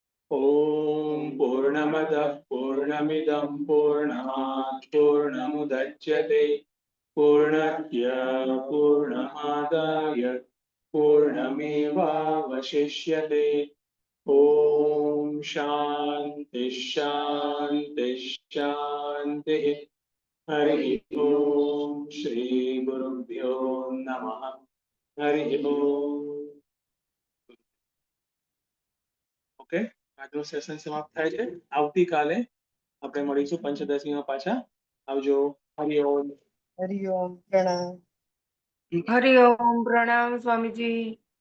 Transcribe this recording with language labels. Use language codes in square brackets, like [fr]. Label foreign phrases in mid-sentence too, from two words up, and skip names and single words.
[sa] ॐ पूर्णमदः पूर्णमिदं पूर्णात् पूर्णमुदच्यते पूर्णस्य पूर्णमादाय पूर्णमेवावशिष्यते ॐ शान्ति शान्ति शान्तिः हरि ओम श्री गुरुभ्यो नमः हरि ओम [gu] ઓકે આજનું સેશન સમાપ્ત થાય છે આવતીકાલે આપણે મળીશું પંચદશીમાં પાછા આવજો હરિ ઓમ હરિઓમ પ્રણામ હરિ ઓમ પ્રણામ સ્વામીજી.